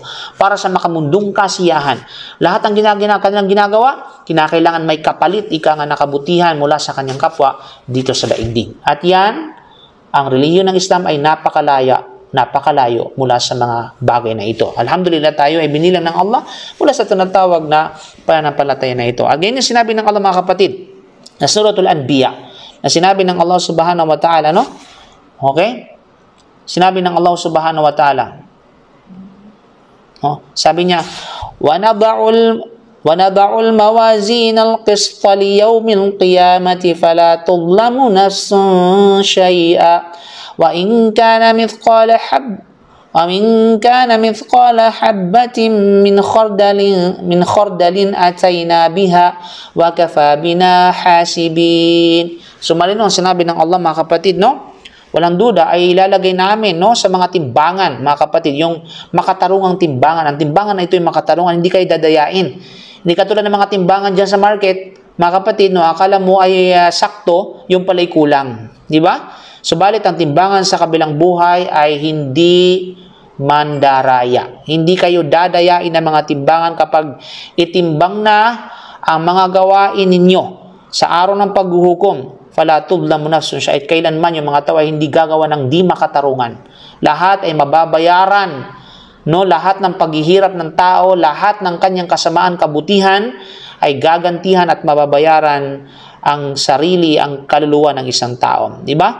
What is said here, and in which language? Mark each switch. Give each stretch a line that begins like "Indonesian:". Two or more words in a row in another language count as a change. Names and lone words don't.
Filipino: Para sa makamundong kasiyahan. Lahat ng kanyang ginagawa, kinakailangan may kapalit, ika nga na kabutihan mula sa kanyang kapwa dito sa daigdig. At yan, ang relihiyon ng Islam ay napakalayo mula sa mga bagay na ito. Alhamdulillah, tayo ay binilang ng Allah mula sa tinatawag na pananampalataya na ito. Again, yung sinabi ng Allah, mga kapatid, na Suratul Anbiya, na sinabi ng Allah
Arabic: سبحانه وتعالى,
Filipino: no? Okay? Sinabi ng Allah
Arabic: سبحانه وتعالى,
Filipino: sabi niya,
Arabic: وَنَضَعُ الْمَوَازِينَ الْقِسْطَ لِيَوْمِ الْقِيَامَةِ فَلَا تُظْلَمُ نَفْسٌ شَيْئًا وَإِنْ كَانَ مِثْقَالَ حَبَّةٍ مِنْ خَرْدَلٍ أَتَيْنَا بِهَا وَكَفَى بِنَا حَاسِبِينَ.
Filipino: So malinaw sinabi ng Allah, mga kapatid, no? Walang duda ay ilalagay namin, no, sa mga timbangan, mga kapatid, yung makatarungang timbangan. Ang timbangan na ito yung makatarungan, hindi kayo dadayain. Hindi katulad ng mga timbangan dyan sa market, mga kapatid, no, akala mo ay sakto, yung pala'y kulang. Di ba? Subalit ang timbangan sa kabilang buhay ay hindi mandaraya. Hindi kayo dadayain ng mga timbangan kapag itimbang na ang mga gawain ninyo sa araw ng paghuhukom.
Arabic: فلا تظلم نفس شيئا,
Filipino: kailanman yung mga tao ay hindi gagawa ng di makatarungan. Lahat ay mababayaran, no? Lahat ng paghihirap ng tao, lahat ng kanyang kasamaan, kabutihan ay gagantihan at mababayaran ang sarili, ang kaluluwa ng isang tao, di ba?